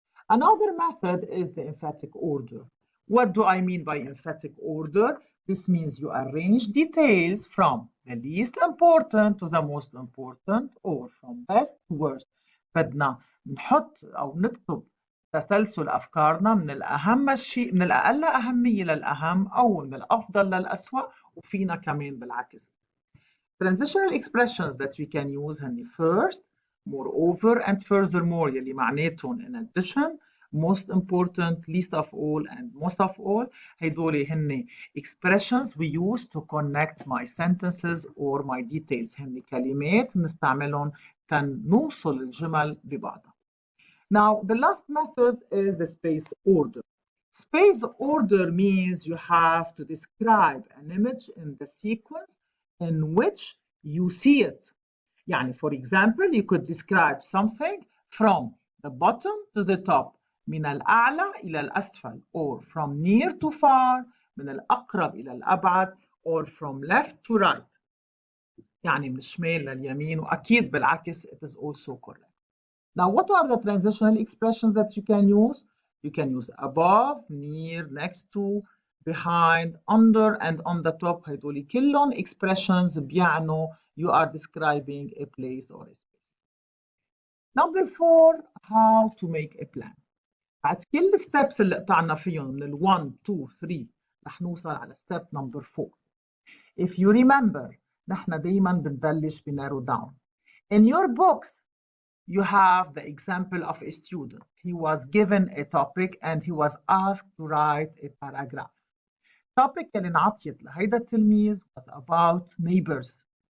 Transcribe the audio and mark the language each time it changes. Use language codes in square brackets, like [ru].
[en] Another method is the emphatic order. What do I mean by emphatic order? This means you arrange details from the least important to the most important, or from best to worst. [ar] بدنا نحط أو نكتب تسلسل أفكارنا من من الأقل أهمية للأهم، أو من الأفضل للأسوأ، وفينا كمان بالعكس. [en] Transitional expressions that we can use هني first, moreover, and furthermore [ar] يلي معناتهم [en] in addition, most important, least of all, and most of all. [ar] هيدول هن [en] expressions we use to connect my sentences or my details. [ar] هن كلمات بنستعملهم تنوصل الجمل ببعضها. [en] Now, the last method is the space order. Space order means you have to describe an image in the sequence in which you see it. يعني, for example, you could describe something from the bottom to the top، [ar] من الأعلى إلى الأسفل، [en] or from near to far، [ar] من الأقرب إلى الأبعد، [en] or from left to right، [ar] يعني من الشمال لليمين، وأكيد بالعكس [en] it is also correct. Now, what are the transitional expressions that you can use? You can use above, near, next to, behind, under and on the top [ar] هيدول كلهم [en] expressions [ar] بيعنوا [en] you are describing a place or a space. Number 4, how to make a plan. [ar] بعد كل الستبس اللي قطعنا فيهم من ال 1 2 3 رح نوصل على [en] step number 4. If you remember [ar] نحن دايما بنبلش ب [en] narrow down. In your books you have the example of a student. He was given a topic and he was asked to write a paragraph. [ar] Topic اللي انعطيت لهيدا التلميذ [en] was about neighbors.